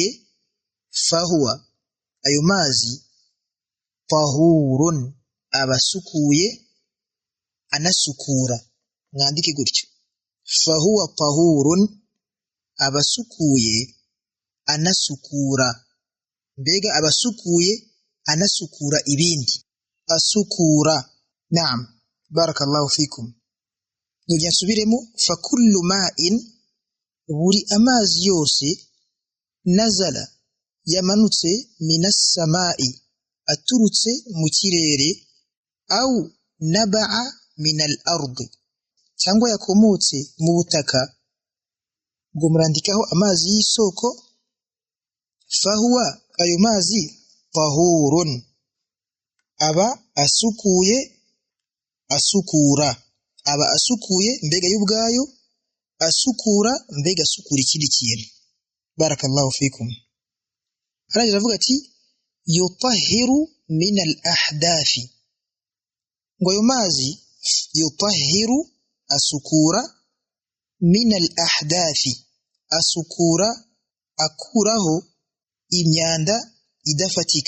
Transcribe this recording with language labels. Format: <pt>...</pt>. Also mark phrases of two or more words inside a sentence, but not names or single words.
<rw>Fahuwa, ayo mazi, tahurun, abasukuye, anasukura. Mwandike gutyo.</rw> <ar>فهو طهور,</ar> <rw>abasukuye, anasukura. Mbega abasukuye, anasukura ibindi. Asukura.</rw> <ar>نعم. بارك الله فيكم.</ar> <rw>Nujya nsubiremo.</rw> <ar>فكل ماء,</ar> <rw>buri amazi yose, nazala, yamanutse,</rw> <ar>من السماء,</ar> <rw>aturutse mu kirere.</rw> <ar>نبع من الأرض,</ar> <rw>cyangwa yakomotse mu butaka. Ubwo murandikaho amazi y'isoko. Fahuwa, ayo mazi, tahurun, aba asukuye, asukura. Aba asukuye, mbega y'ubwayo, asukura, mbega asukura ikindi kintu.</rw> <ar>بارك الله فيكم.</ar> <rw>Arangije avuga ati</rw> <ar>يطهر من الأحداث,</ar> <rw>ngo ayo mazi yutahhiru, asukura,</rw> <ar>من الأحداث,</ar> <rw>asukura, akuraho imyanda idafatika.</rw>